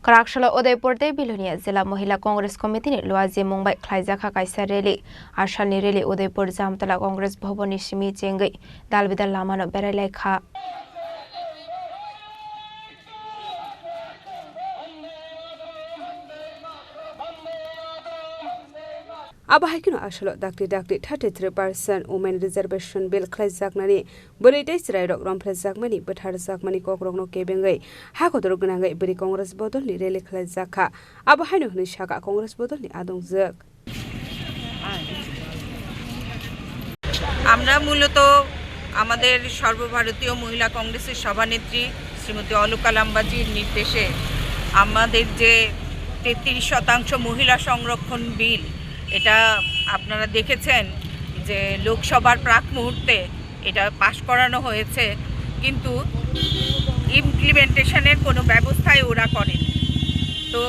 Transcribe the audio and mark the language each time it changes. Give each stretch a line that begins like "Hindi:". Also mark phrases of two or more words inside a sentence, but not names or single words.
Kok Borok: खराकशल उदयपुर बिलुनिया जिला महिला कांग्रेस कमिटी लुआजी मुंबई खलाइजाखा काइसा रैली आरसालनि रैली उदयपुर जामतला कांग्रेस भवननि सिमी चेंगै दालबिदाल लामानो बेरायलायखा Abahaikin asalo dakti 33%
English: women reservation bill
Kok Borok: khlaijjaknani boritai chirairok romphrajakmani botharjakmani kokrokno kebengai hakodor gnangai bori congress bodolni rally khlaijakha abahaino hni saka congress bodolni adongjak
Bangla: আমরা মূলত আমাদের সর্বভারতীয় মহিলা কংগ্রেসের সভানেত্রী শ্রীমতী অলকা লাম্বাজির নির্দেশে আমাদের যে 33% মহিলা সংরক্ষণ বিল এটা আপনারা দেখেছেন যে লোকসভার প্রাক মুহূর্তে এটা পাশ করানো হয়েছে কিন্তু ইমপ্লিমেন্টেশনের কোনো ব্যবস্থাই ওরা করেনি তো